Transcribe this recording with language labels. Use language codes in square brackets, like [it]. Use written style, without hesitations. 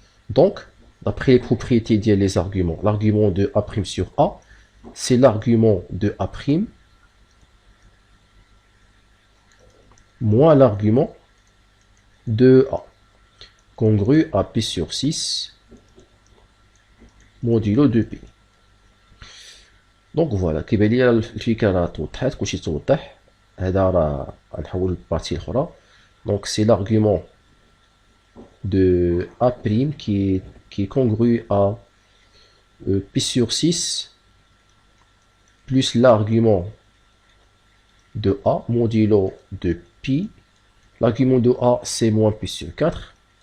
[fr] Donc, d'après les propriétés des arguments, l'argument de A' sur A, c'est l'argument de A' moins l'argument de A. congru à pi sur 6 modulo 2pi. Donc voilà, [ar] كيبان لي الفكرة راه توضحات كلشي توضح. هذا راه غنحول للبارتي الأخرى. [fr] Donc c'est l'argument de A' qui est congru à pi sur 6 plus l'argument de A modulo de pi. L'argument de A c'est moins pi sur 4.